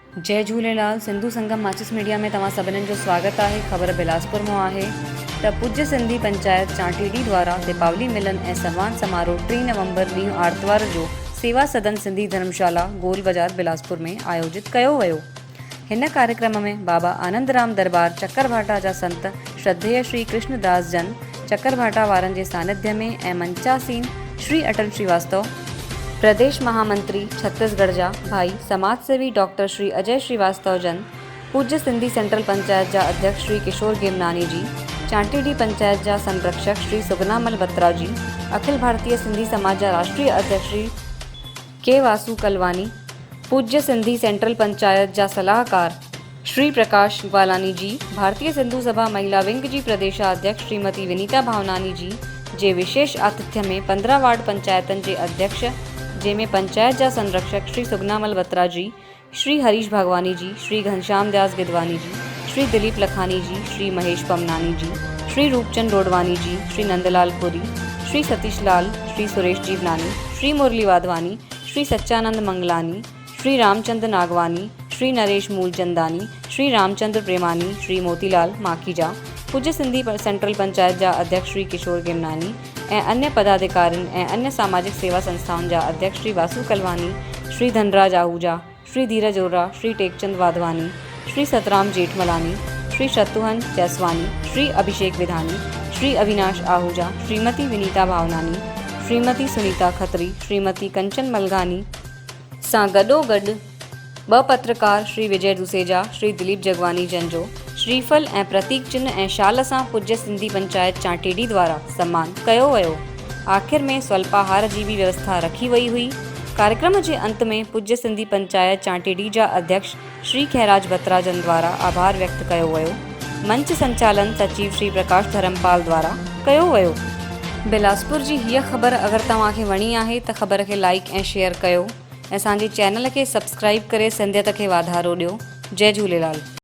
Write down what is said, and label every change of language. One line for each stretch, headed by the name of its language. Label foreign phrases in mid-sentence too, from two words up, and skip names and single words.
Sindhi: जय झूलेलाल। सिंधु संगम माचिस मीडिया में तव्हां सभिनीनि जो स्वागत आहे। ख़बर बिलासपुर मां आहे त पूज्य सिंधी पंचायत चांटीडी द्वारा दीपावली मिलन ऐं सम्मान समारोह 3 नवंबर ॾींहुं आर्तवार जो सेवा सदन सिंधी धर्मशाला गोल बाज़ार बिलासपुर में आयोजित कयो वियो। हिन कार्यक्रम में बाबा आनंदराम दरबार चक्करभाटा जा संत श्रद्धेय श्री कृष्णदास जन चक्करभाटा वारनि जे सानिध्य में ऐं मंचासीन श्री अटल श्रीवास्तव, प्रदेश महामंत्री छत्तीसगढ़ जा भाई समाजसेवी डॉक्टर श्री अजय श्रीवास्तव जन, पूज्य सिंधी सेंट्रल पंचायत जा अध्यक्ष श्री किशोर गेमनानी जी, चांटीडी पंचायत जा संरक्षक श्री सुगनामल बत्रा जी, अखिल भारतीय सिंधी समाज जा राष्ट्रीय अध्यक्ष श्री के वासु कलवानी, पूज्य सिंधी सेंट्रल पंचायत जा सलाहकार श्री प्रकाश ग्वालानी जी, भारतीय सिंधु सभा महिला विंग जी प्रदेशाध्यक्ष श्रीमती विनीता भावनानी जी जे विशेष आतिथ्य में 15 वार्ड पंचायतन के अध्यक्ष जैमें पंचायत जा संरक्षक श्री सुगनामल बत्रा जी, श्री हरीश भागवानी जी, श्री घनश्याम दास गिदवानी जी, श्री दिलीप लखानी जी, श्री महेश पमनानी जी, श्री रूपचंद रोडवानी जी, श्री नंदलाल पुरी, श्री सतीश लाल, श्री सुरेश जीवनानी, श्री मुरली वाधवानी, श्री सच्चानंद मंगलानी, श्री रामचंद्र नागवानी, श्री नरेश मूलचंदानी, श्री रामचंद्र प्रेमानी, श्री मोतीलाल माखीजा, पूज्य सिंधी सेंट्रल पंचायत जा अध्यक्ष श्री किशोर गेमनानी ऐं अन्य पदाधिकारियों ऐं अन्य सामाजिक सेवा संस्थाओं जा अध्यक्ष श्री वासु कलवानी, श्री धनराज आहूजा, श्री धीरज ओरा, श्री टेकचंद वाधवानी, श्री सतराम जेठमलानी, श्री शत्रुघ्न जैसवानी, श्री अभिषेक विधानी, श्री अविनाश आहूजा, श्रीमती विनीता भावनानी, श्रीमती सुनीता खत्री, श्रीमती कंचन मलगानी सां गॾोगॾु 2 पत्रकार श्री विजय दुसेजा, श्री दिलीप जगवानी जन जो श्रीफल ऐं प्रतीक चिन्ह ऐं शाल सां पूज्य सिंधी पंचायत चांटीडी द्वारा सम्मान कयो वियो। आखिर में स्वल्पाहार जी भी व्यवस्था रखी वई हुई। कार्यक्रम के अंत में पूज्य सिंधी पंचायत चांटीडी जा अध्यक्ष श्री खैराज बत्रा जन द्वारा आभार व्यक्त कयो वियो। मंच संचालन सचिव श्री प्रकाश धर्मपाल द्वारा कयो वियो। बिलासपुर जी हीअ ख़बर अगर तव्हांखे वणी आहे त ख़बर के लाइक ऐं शेयर कयो ऐं असांजे चैनल के सब्सक्राइब करे सिंधियत के वाधारो ॾियो। जय झूलेलाल।